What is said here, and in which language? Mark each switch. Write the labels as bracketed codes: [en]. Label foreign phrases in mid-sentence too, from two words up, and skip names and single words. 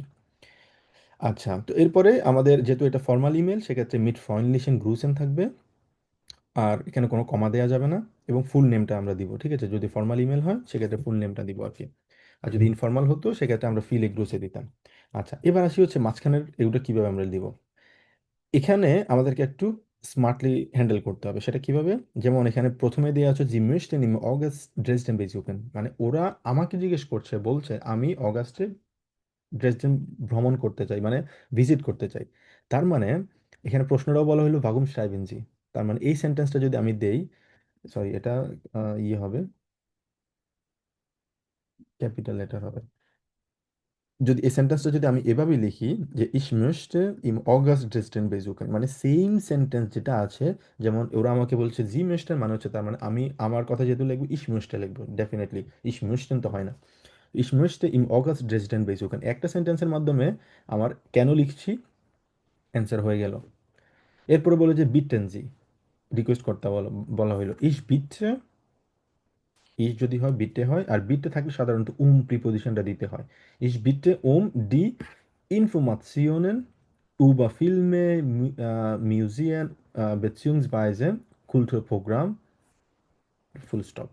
[bn] আচ্ছা, তো এরপরে আমাদের যেহেতু এটা ফর্মাল ইমেল, সেক্ষেত্রে [de] mit freundlichen Grüßen [bn] থাকবে, আর এখানে কোনো কমা দেওয়া যাবে না, এবং [en] full nameটা [bn] আমরা দিব। ঠিক আছে, যদি ফর্মাল ইমেল হয় সেক্ষেত্রে [en] full nameটা [bn] দিব আর কি। আর যদি ইনফর্মাল হতো সেক্ষেত্রে আমরা [de] viele Grüße [bn] দিতাম। আচ্ছা, এবার আসি হচ্ছে মাঝখানের এগুলো কিভাবে আমরা দিব। এখানে আমাদেরকে একটু [en] smartly handle [bn] করতে হবে। সেটা কিভাবে? যেমন এখানে প্রথমে দেওয়া আছে [de] Sie möchten im August Dresden besuchen, [bn] মানে ওরা আমাকে জিজ্ঞেস করছে, বলছে আমি অগাস্টে ড্রেসডেন ভ্রমণ করতে চাই, মানে ভিজিট করতে চাই। তার মানে এখানে প্রশ্নটাও বলা হলো [de] Warum schreiben Sie, [bn] তার মানে এই সেন্টেন্সটা যদি আমি দেই, সরি এটা ইয়ে হবে, [en] capital letter [bn] হবে। যদি এই সেন্টেন্সটা যদি আমি এভাবে লিখি যে [de] ich möchte im August Dresden besuchen, [bn] মানে [en] same sentence [bn] যেটা আছে, যেমন ওরা আমাকে বলছে [de] Sie möchten, [bn] মানে হচ্ছে তার মানে আমি আমার কথা যেহেতু লিখবো [de] ich möchte [bn] লিখবো ডেফিনেটলি, [de] ich möchten [bn] তো হয় না। [de] ich möchte im August Dresden besuchen [bn] একটা সেন্টেন্সের মাধ্যমে আমার কেন লিখছি অ্যান্সার হয়ে গেল। এরপরে বলে যে বিটেনজি, রিকোয়েস্ট করতে বলা হলো [de] ich bitte, [bn] ইস যদি হয় বিটে হয়, আর বিটে থাকলে সাধারণত প্রিপোজিশনটা দিতে হয়। [de] ich bitte die Informationen über Filme, Museen, beziehungsweise Kulturprogramm, [en] full stop.